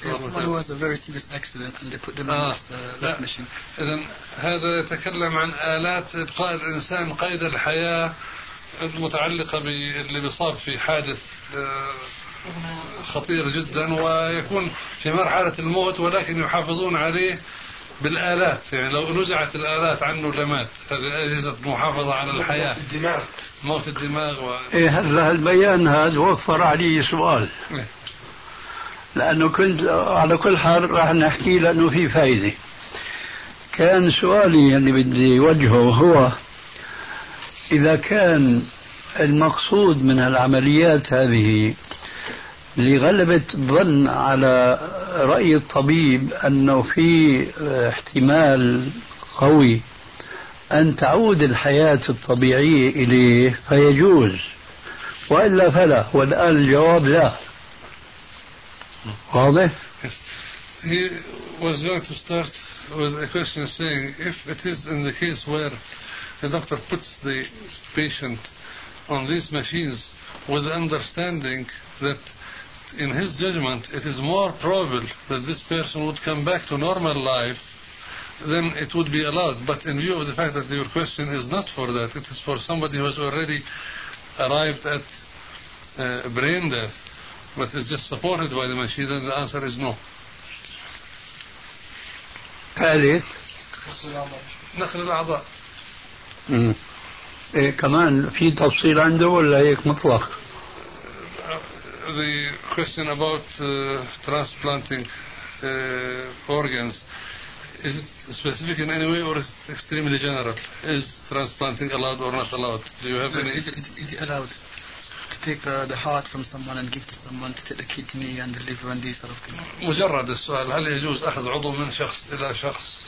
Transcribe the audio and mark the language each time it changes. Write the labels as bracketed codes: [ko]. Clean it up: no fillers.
[en] Yes, it was a very serious accident and they put them in this lung machine. [ar] إذن هذا يتكلم عن آلات إبقاء الإنسان قيد الحياة المتعلقة باللي بيصاب في حادث خطير جدا ويكون في مرحلة الموت ولكن يحافظون عليه بالآلات. يعني لو نزعت الآلات عنه لمات. هذه أجهزة محافظة على الحياة. موت الدماغ إيه هذا البيان هذا وفر علي سؤال لأنه كنت على كل حال راح نحكي لأنه في فائدة. كان سؤالي اللي بدي وجهه هو إذا كان المقصود من العمليات هذه لغلبة ظن على رأي الطبيب أنه في احتمال قوي أن تعود الحياة الطبيعية إليه فيجوز وإلا فلا، والآن الجواب لا. واضح؟ [en] He was going to start with a question saying if it is in the case where the doctor puts the patient on these machines with the understanding that in his judgment it is more probable that this person would come back to normal life, then it would be allowed. But in view of the fact that your question is not for that, it is for somebody who has already arrived at brain death but is just supported by the machine, then the answer is no. Khalid [ar] نقل الأعضاء. إيه كمان في تفصيل عنده ولا هيك مطلق؟ [en] The question about transplanting organs, is it specific in any way or is it extremely general? Is transplanting allowed or not allowed? Do you have any? Is it allowed to take the heart from someone and give to someone to take the kidney and the liver and these sort of things? [ar] مجرد السؤال هل يجوز أخذ عضو من شخص إلى شخص؟